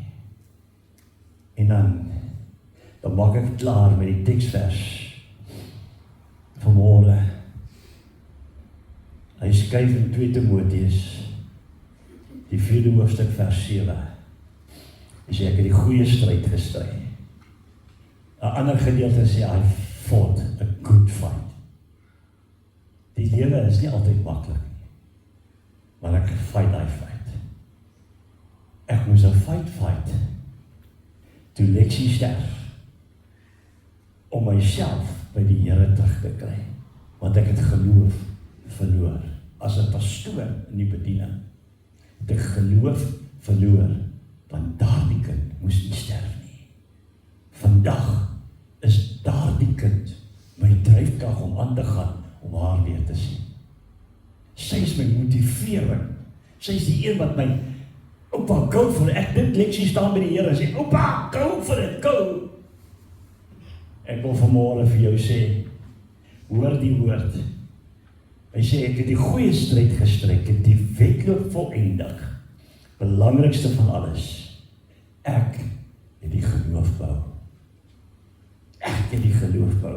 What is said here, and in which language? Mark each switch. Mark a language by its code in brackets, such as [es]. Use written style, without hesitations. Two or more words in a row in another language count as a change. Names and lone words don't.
[af] En dan maak ek klaar met die teksvers vanmôre. Hy skryf in 2 Timoteus, die 4de hoofstuk vers 7. Hy sê, ek het die goeie stryd gestry. 'n ander gedeelte sê, [en] I fought a good fight. [af] Die lewe is nie altyd maklik nie, maar ek fight die fight. Ek moes 'n fight toe Lexie sterf, om myself by die Here terug te kry, want ek het geloof verloor, as 'n pastoor in die bediening, het ek geloof verloor, want daardie kind moes nie sterf nie. Vandag is daardie kind my dryfkrag om aan te gaan, om haar weer te sien. Sy is my motivering, sy is die een wat my, oupa, [en] go for it, [af] ek dink Lexie staan by die Here en sê, oupa, [en] go for it, go! [af] Ek wil vanmôre vir jou sê, hoor die woord, hy sê, ek het die goeie stryd gestry, ek het die wedloop volëindig, belangrikste van alles, ek het die geloof bou. Ek het die geloof bou.